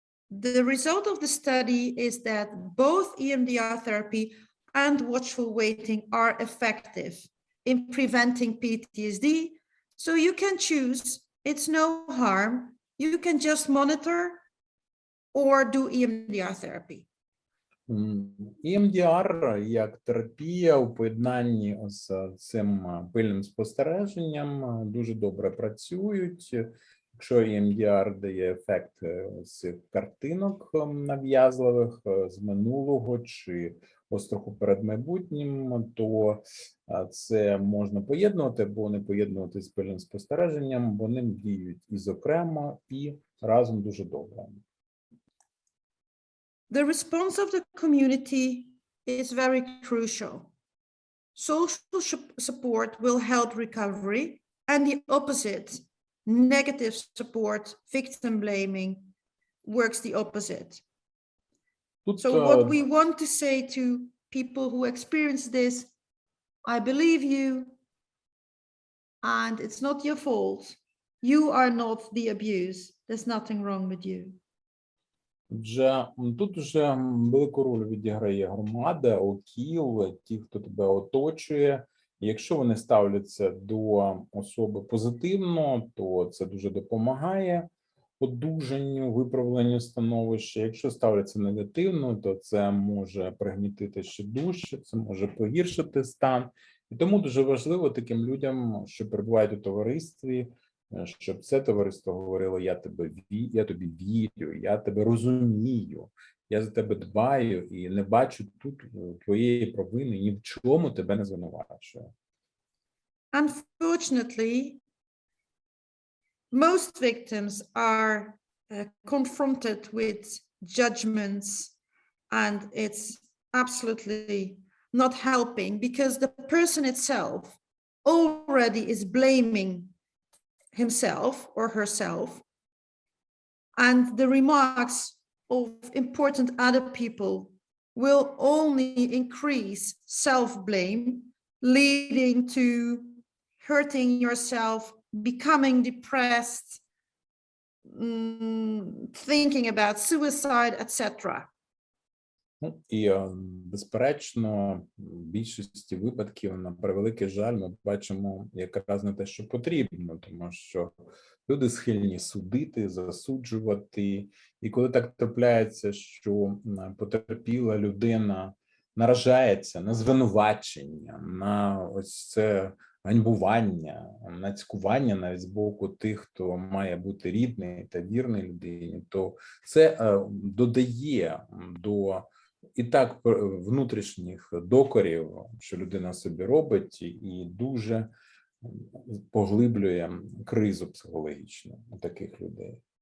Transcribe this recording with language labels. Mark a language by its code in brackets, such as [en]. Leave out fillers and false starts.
[en] The result of the study is that both EMDR therapy and watchful waiting are effective in preventing PTSD, so you can choose. It's no harm. You can just monitor or do EMDR therapy. [uk] EMDR як терапія у поєднанні з цим пильним спостереженням дуже добре працюють. Якщо EMDR дає ефект з картинок нав'язливих з минулого чи остраху перед майбутнім, то це можна поєднувати або не поєднувати з пильним спостереженням, вони діють і зокрема, і разом дуже добре. [en] The response of the community is very crucial. Social support will help recovery, and the opposite, negative support, victim blaming, works the opposite. So what we want to say to people who experience this, I believe you, and it's not your fault. You are not the abuse. There's nothing wrong with you. [uk] Тут вже велику роль відіграє громада, ОКІЛ, ті, хто тебе оточує. Якщо вони ставляться до особи позитивно, то це дуже допомагає одужанню, виправленню становища. Якщо ставляться негативно, то це може пригнітити ще дужче, це може погіршити стан. І тому дуже важливо таким людям, що перебувають у товаристві, щоб це товариство говорило: я тобі вірю, я тебе розумію, я за тебе дбаю і не бачу тут твоєї провини, ні в чому тебе не звинувачую. [en] Unfortunately, most victims are confronted with judgments, and it's absolutely not helping because the person itself already is blaming himself or herself, and the remarks of important other people will only increase self-blame, leading to hurting yourself, becoming depressed, thinking about suicide, etc. [uk] І, безперечно, в більшості випадків, на превеликий жаль, ми бачимо якраз не те, що потрібно, тому що люди схильні судити, засуджувати. І коли так трапляється, що потерпіла людина наражається на звинувачення, на ось це ганьбування, на цькування навіть з боку тих, хто має бути рідний та вірний людині, то це додає до і так внутрішніх докорів, що людина собі робить, і дуже поглиблює кризу психологічну у таких людей.